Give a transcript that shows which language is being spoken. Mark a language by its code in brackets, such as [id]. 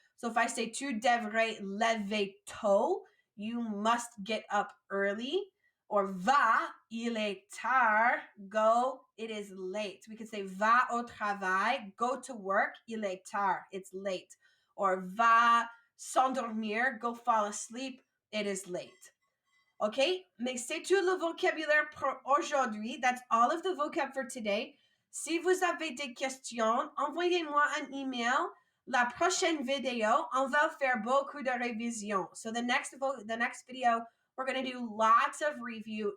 [en] So if I say [fr] tu devrais lever tôt, [en] you must get up early. Or [fr] va, il est tard. [en] Go, it is late. We could say [fr] va au travail, [en] go to work, [fr] il est tard, [en] it's late. Or [fr] va s'endormir, [en] go fall asleep, it is late. [fr] Okay, mais c'est tout le vocabulaire pour aujourd'hui. [en] That's all of the vocab for today. [fr] Si vous avez des questions, envoyez-moi un email. La prochaine vidéo, on va faire beaucoup de révision. [en] So the next video, we're going to do lots of review.